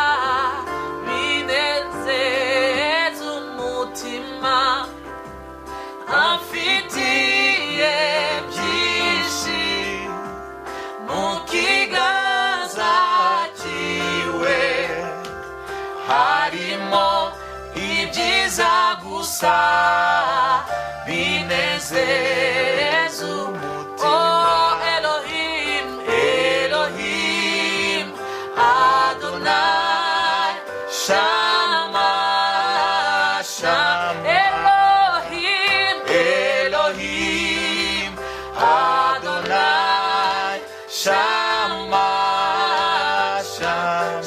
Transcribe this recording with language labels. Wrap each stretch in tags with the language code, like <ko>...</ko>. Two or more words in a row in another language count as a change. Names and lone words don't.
<rw>binezeza umutima afitiye byinshi mu kiganza cyiwe harimo ibyiza gusa binezeza umutima Oh</rw> <he>אלוהים אלוהים אדוני שמע שמע Elohim אלוהים אדוני שמע שמע</he>